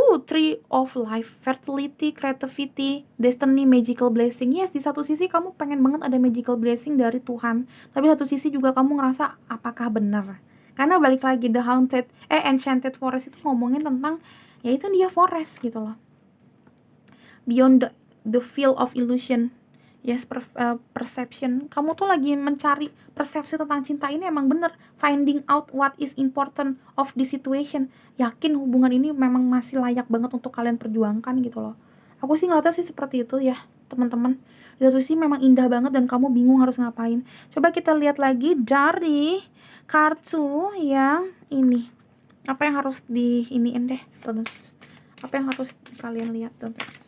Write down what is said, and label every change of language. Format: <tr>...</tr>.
<en>Tree of life, fertility, creativity, destiny, magical blessing.</en> <id>Yes, di satu sisi kamu pengen banget ada</id> <en>magical blessing</en> <id>dari Tuhan, tapi satu sisi juga kamu ngerasa apakah benar? Karena balik lagi the enchanted forest itu ngomongin tentang ya itu dia forest gitu loh.</id> <en>Beyond the field of illusion. Yes, perception.</en> <id>Kamu tuh lagi mencari persepsi tentang cinta ini emang bener.</id> <en>Finding out what is important of the situation.</en> <id>Yakin hubungan ini memang masih layak banget untuk kalian perjuangkan gitu loh. Aku sih ngeliatnya sih seperti itu ya, teman-teman. Di satu sisi memang indah banget dan kamu bingung harus ngapain. Coba kita lihat lagi dari kartu yang ini. Apa yang harus iniin deh, teman-teman. Apa yang harus kalian lihat, teman-teman.</id>